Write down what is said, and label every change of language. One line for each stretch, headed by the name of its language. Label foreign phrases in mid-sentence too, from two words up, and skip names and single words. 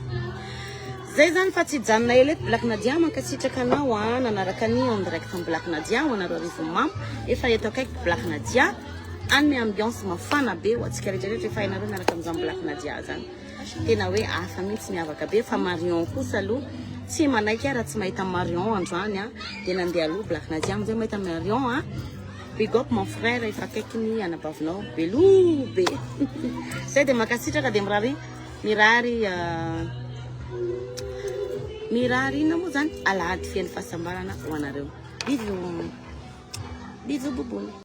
Malagasy: Zay zany fa tsy janona ela eto Blacknadia mankasitraka anao nanaraka ny
French: en direct
Malagasy: amin'ny Blacknadia anareo arivo mamo efa eto akaiky Blacknadia anome ambiance mafana be ho atsika rehetrarehetra efa hainareo miaraka amin'izany Blacknadia zany tena hoe hafa mihitsy miavaka be fa Marion kosa aloha tsy manaiky raha tsy mahita Marion androany dia nandeha aloha Blacknadia amizay mahita Marion
English: big up
French: mon frère
Malagasy: efa akaiky ny anabavinao belo be zay dia makasitraka dia mirary ina moa zany alahady fian'ny fahasambarana ho anareo
French: bisous bisous
Malagasy: Bouboule.